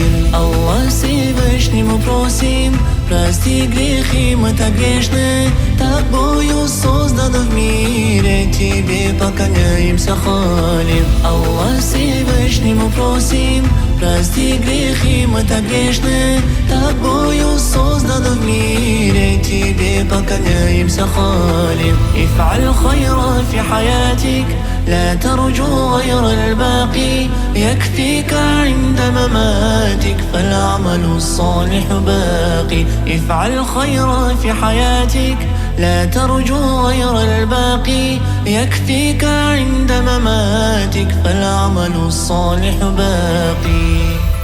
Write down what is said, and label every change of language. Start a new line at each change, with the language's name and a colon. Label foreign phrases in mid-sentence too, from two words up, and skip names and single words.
Russian: Аллах Всевышнему просим, прости грехи, мы так грешны, тобою созданы в мире, тебе поклоняемся, халим. Аллах Всевышнему просим, прости грехи, мы так грешны, тобою созданы в мире, тебе поклоняемся, халим.
Arabic: افعل خيرا في حياتك لا ترجو غير الباقي، يكفيك عند مماتك فالعمل الصالح باقي. افعل خيرا في حياتك لا ترجو غير الباقي، يكفيك عند مماتك فالعمل الصالح باقي.